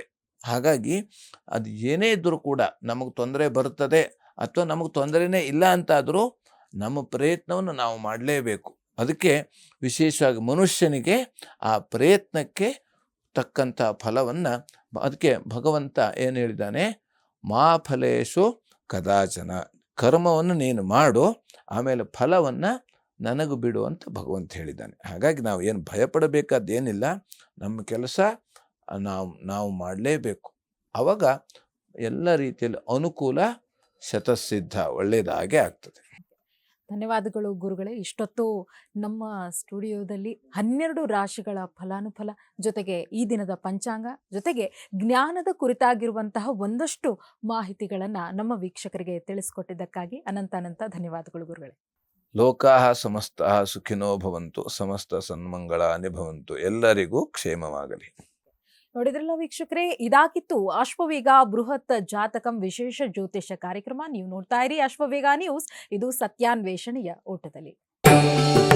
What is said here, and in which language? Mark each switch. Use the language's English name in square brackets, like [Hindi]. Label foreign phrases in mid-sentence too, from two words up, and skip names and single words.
[Kannada] ಹಾಗಾಗಿ ಅದು ಏನೇ ಇದ್ದರೂ ಕೂಡ ನಮಗೆ ತೊಂದರೆ ಬರ್ತದೆ ಅಥವಾ ನಮಗೆ ತೊಂದರೆನೇ ಇಲ್ಲ ಅಂತಾದರೂ ನಮ್ಮ ಪ್ರಯತ್ನವನ್ನು ನಾವು ಮಾಡಲೇಬೇಕು. ಅದಕ್ಕೆ ವಿಶೇಷವಾಗಿ ಮನುಷ್ಯನಿಗೆ ಆ ಪ್ರಯತ್ನಕ್ಕೆ ತಕ್ಕಂಥ ಫಲವನ್ನು, ಅದಕ್ಕೆ ಭಗವಂತ ಏನು ಹೇಳಿದ್ದಾನೆ, [Sanskrit] ಮಾ ಫಲೇಶು ಕದಾಚನ, [Kannada] ಕರ್ಮವನ್ನು ನೀನು ಮಾಡು, ಆಮೇಲೆ ಫಲವನ್ನು ನನಗೆ ಬಿಡು ಅಂತ ಭಗವಂತ ಹೇಳಿದ್ದಾನೆ. ಹಾಗಾಗಿ ನಾವು ಏನು ಭಯಪಡಬೇಕಾದ್ದೇನಿಲ್ಲ. ನಮ್ಮ ಕೆಲಸ ನಾವು ಮಾಡಲೇಬೇಕು. ಆವಾಗ ಎಲ್ಲ ರೀತಿಯಲ್ಲಿ ಅನುಕೂಲ, ಶತಸಿದ್ಧ, ಒಳ್ಳೆಯದಾಗೇ ಆಗ್ತದೆ. ಧನ್ಯವಾದಗಳು ಗುರುಗಳೇ. ಇಷ್ಟೊತ್ತು ನಮ್ಮ ಸ್ಟುಡಿಯೋದಲ್ಲಿ 12 ರಾಶಿಗಳ ಫಲಾನುಫಲ ಜೊತೆಗೆ ಈ ದಿನದ ಪಂಚಾಂಗ ಜೊತೆಗೆ ಜ್ಞಾನದ ಕುರಿತಾಗಿರುವಂತಹ ಒಂದಷ್ಟು ಮಾಹಿತಿಗಳನ್ನು ನಮ್ಮ ವೀಕ್ಷಕರಿಗೆ ತಿಳಿಸ್ಕೊಟ್ಟಿದ್ದಕ್ಕಾಗಿ ಅನಂತ ಧನ್ಯವಾದಗಳು ಗುರುಗಳೇ. [Sanskrit] ಲೋಕಾಹ ಸಮಸ್ತಃ ಸುಖಿನೋ ಭವಂತು, ಸಮಸ್ತ ಸನ್ಮಂಗಳಾನಿ ಭವಂತು. [Kannada] ಎಲ್ಲರಿಗೂ ಕ್ಷೇಮವಾಗಲಿ. ನೋಡಿದ್ರಲ್ಲ ವೀಕ್ಷಕರೇ, ಇದಾಗಿತ್ತು ಅಶ್ವವೇಗ ಬೃಹತ್ ಜಾತಕಂ ವಿಶೇಷ ಜ್ಯೋತಿಷ್ಯ ಕಾರ್ಯಕ್ರಮ. ನೀವು ನೋಡ್ತಾ ಇರಿ ಅಶ್ವವೇಗ ನ್ಯೂಸ್. ಇದು ಸತ್ಯಾನ್ವೇಷಣೆಯ ಓಟದಲ್ಲಿ.